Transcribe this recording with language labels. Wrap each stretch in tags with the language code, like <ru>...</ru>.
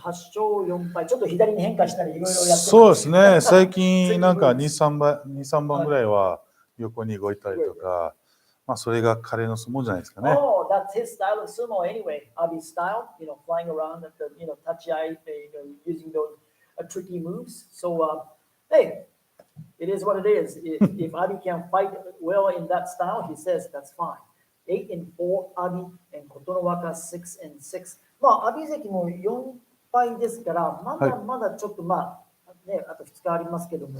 <ja>8勝4敗。ちょっと左に変化したりいろいろやってます。そうですね。最近なんか2、3番ぐらいは横に動いたりとか、まあそれが彼の相撲じゃないですかね。</ja> <en>Oh, that's his style of sumo anyway. Abi's style, flying around at the, tachiai, using those tricky moves. So, hey, it is what it is. If Abi can fight well in that style, he says that's fine. 8-4 Abi and Kotonowaka 6-6.</en> <ja>まあ、阿炎関も4敗ですから、まだまだちょっとあと2日ありますけども。</ja>